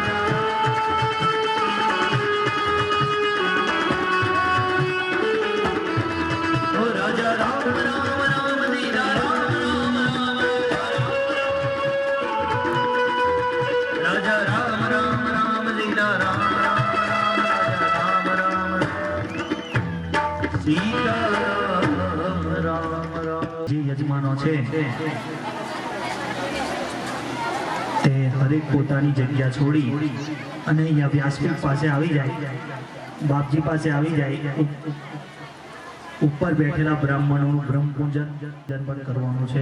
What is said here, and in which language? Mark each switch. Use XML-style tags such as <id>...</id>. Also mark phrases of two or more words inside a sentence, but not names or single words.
<hi>ओ राजा राम राम राम सीता राम राम राम राजा राम राम राम सीता राम राम राम राजा राम राम सीता राम राम राम</hi> <gu>જે યજમાનો છે તે હરેક પોતાની જગ્યા છોડી અને અહીંયા વ્યાસપીઠ પાસે આવી જાય, બાપજી પાસે આવી જાય, ઉપર બેઠેલા બ્રાહ્મણોનું બ્રહ્મ પૂજન પણ કરવાનું છે.</gu>